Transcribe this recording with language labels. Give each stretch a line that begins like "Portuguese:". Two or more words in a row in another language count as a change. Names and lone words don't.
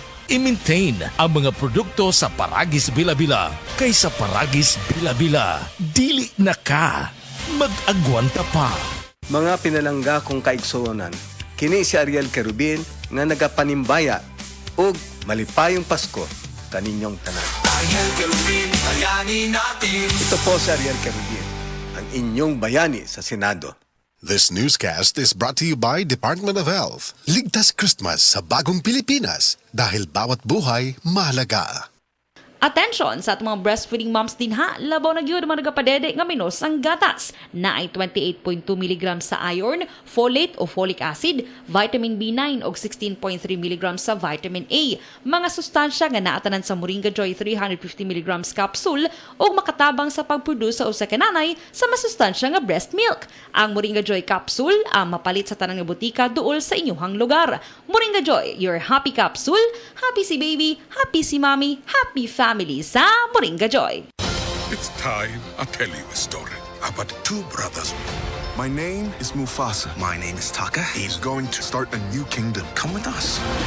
Cebuano: I-maintain ang mga produkto sa Paragis Bila-Bila. Kaysa Paragis Bila-Bila, dili na ka, mag-agwanta pa. Mga pinalangga kong kaigsuonan, kini si Ariel Kerubin nga nagapanimbaya ug malipayong Pasko kaninyong tanan.
Filipino: Ariel Kerubin, bayani natin. Ito po si Ariel Kerubin, ang inyong bayani sa Senado.
English: This newscast is brought to you by Department of Health.
Filipino: Ligtas Christmas sa bagong Pilipinas dahil bawat buhay mahalaga.
Cebuano: Attention sa atong mga
English: breastfeeding moms
Cebuano: din ha, labaw na gyud mga nagapadede nga minos ang gatas na ay 28.2 mg sa iron, folate o
English: folic acid, vitamin B9
Cebuano: o 16.3 mg sa
English: vitamin A.
Cebuano: Mga sustansya nga naatanan sa Moringa Joy 350 mg capsule o makatabang sa pagproduce sa usa ka nanay sa masustansya nga
English: breast milk.
Cebuano: Ang Moringa Joy capsule ang mapalit sa tanang nga butika duol sa inyong lugar.
English: Moringa Joy, your happy capsule, happy si baby, happy si mommy, happy family sa Moringa Joy. It's time I tell you a story about two brothers. My name is Mufasa. My name is Taka. He's going to start a new kingdom. Come with us.